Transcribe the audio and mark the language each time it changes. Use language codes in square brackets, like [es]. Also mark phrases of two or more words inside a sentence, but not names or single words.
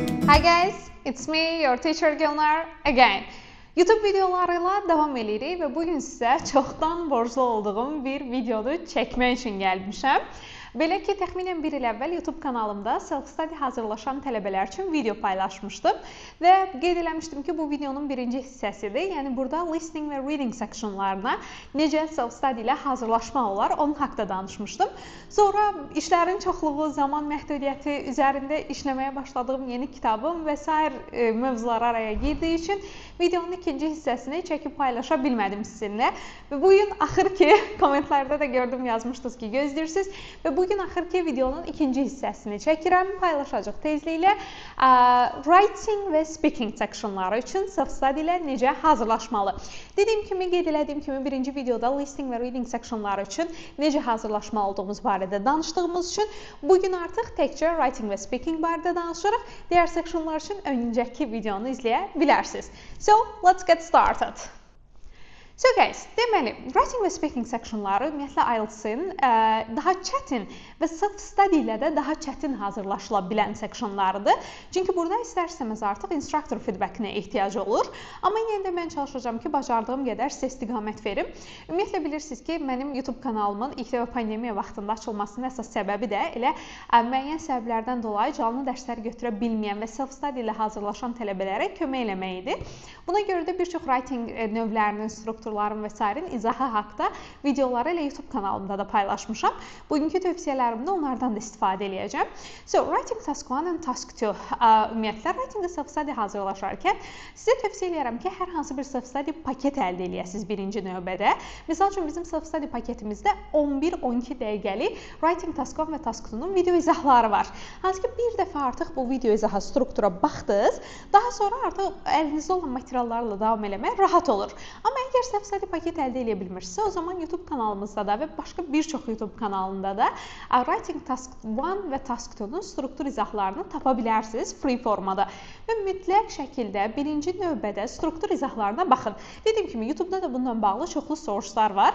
[en] Hi guys, it's me, your teacher Gülnar again. [az] YouTube videolarıyla davam edirik və bugün sizə çoxdan borclu olduğum bir videonu çəkmək üçün gəlmişəm. Belə ki, təxminən 1 il əvvəl YouTube kanalımda self-study hazırlaşan tələbələr üçün video paylaşmışdım və qeyd eləmişdim ki, bu videonun birinci hissəsidir. Yəni, burada listening və [en] reading sectionlarına [az] necə self-study ilə hazırlaşmaq olar, onun haqqında danışmışdım. Sonra işlərin çoxluğu, zaman məhdudiyyəti üzərində işləməyə başladığım yeni kitabım və s. mövzular araya girdiyi üçün videonun ikinci hissəsini çəkib paylaşa bilmədim sizinlə. Və bugün axır ki, kommentlərdə də gördüm, yazmışdınız ki, gözləyirsiniz və bugün axırki videonun ikinci hissəsini çəkirəm, paylaşacaq tezliklə. Writing və [en] speaking sectionları [az] üçün self-study ilə necə hazırlaşmalı. Dediyim kimi, qeyd elədiyim kimi, birinci videoda listening və [en] reading sectionları [az] üçün necə hazırlaşmalı olduğumuz barədə danışdığımız üçün bugün artıq təkcə writing və speaking barədə danışırıq. Digər sectionlar üçün öncəki videonu izləyə bilərsiniz. [en] So, let's get started. So guys, [az] deməli, writing və [en] speaking sectionları [az] ümumiyyətlə IELTS-in daha çətin və self-study ilə də daha çətin hazırlaşıla bilən sectionlarıdır. Çünki burada istər-istəməz artıq [en] instructor feedback-inə [az] ehtiyac olur. Amma yenə də mən çalışacağam ki, bacardığım qədər sizə istiqamət verim. Ümumiyyətlə bilirsiniz ki, mənim YouTube kanalımın ilk dəfə pandemiya vaxtında açılmasının əsas səbəbi də elə müəyyən səbəblərdən dolayı canlı dərslər götürə bilməyən və self-study ilə hazırlaşan tələbələrə kömək eləmək idi. Buna görə də bir çox writing növlərinin, strukturların və s. izahı haqda videoları ilə YouTube kanalımda da paylaşmışam. Bugünkü tövsiyələrimdə onlardan da istifadə edəcəm. [en] So, writing task 1 and task 2. [az] Ümumiyyətlə, writing və self-study hazırlaşarkən sizə tövsiyə edirəm ki, hər hansı bir [en] self-study paket [az] əldə edəsiniz birinci növbədə. Misal üçün, bizim self-study paketimizdə 11-12 dəqiqəlik [en] writing task 1 [az] və [en] task 2-nun [az] video izahları var. Hansı ki, bir dəfə artıq bu video izahı struktura baxdınız, daha sonra artıq əlinizdə olan materiallarla davam eləmək rahat olur. Amma əgər [en] self-study paket [az] əldə edə bilmirsinizsə, o zaman YouTube kanalımızda da və başqa bir çox YouTube kanalında da [en] Writing Task 1 [az] və [en] Task 2-nun [az] struktur izahlarını tapa bilərsiniz free formada. Və mütləq şəkildə birinci növbədə struktur izahlarına baxın. Dediyim kimi, YouTube-da da bundan bağlı çoxlu sourcelar var.